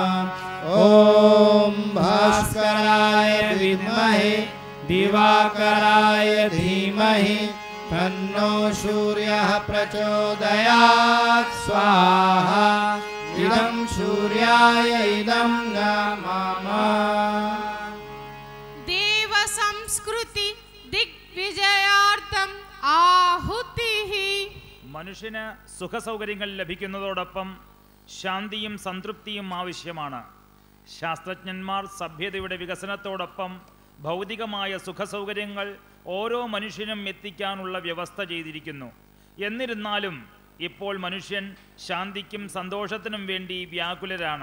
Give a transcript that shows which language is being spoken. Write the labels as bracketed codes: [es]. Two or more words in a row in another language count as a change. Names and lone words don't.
[sa] ॐ भास्कराय विद्महे दिवाकराय धीमहि तन्नो सूर्यः प्रचोदयात् स्वाहा इदं सूर्याय इदं नमः। देव संस्कृति दिग्विजयार्थम आहुतिः। [ml] മനുഷ്യന് സുഖസൗകര്യങ്ങൾ ലഭിക്കുന്നതോടൊപ്പം ശാന്തിയും സംതൃപ്തിയും ആവശ്യമാണ്. ശാസ്ത്രജ്ഞന്മാർ സഭ്യതയുടെ വികസനത്തോടൊപ്പം ഭൗതികമായ സുഖസൗകര്യങ്ങൾ ഓരോ മനുഷ്യനും എത്തിക്കാനുള്ള വ്യവസ്ഥ ചെയ്തിരിക്കുന്നു. എന്നിരുന്നാലും ഇപ്പോൾ മനുഷ്യൻ ശാന്തിക്കും സന്തോഷത്തിനും വേണ്ടി വ്യാകുലരാണ്.